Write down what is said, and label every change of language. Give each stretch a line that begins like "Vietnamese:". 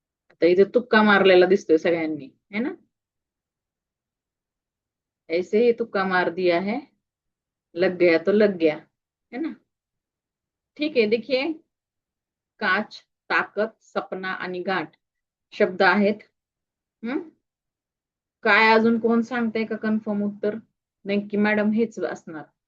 Marathi: आता इथे तुक्का मारलेला दिसतोय सगळ्यांनी, है ना?
Hindi: ऐसे ही तुक्का मार दिया है, लग गया तो लग गया, है ना? ठीक है, देखिए
Marathi: काच, ताकत, सपना आणि गाठ शब्द आहेत. हम्म, काय अजून कोण सांगताय का कन्फर्म उत्तर? नाही की मॅडम हेच असणार?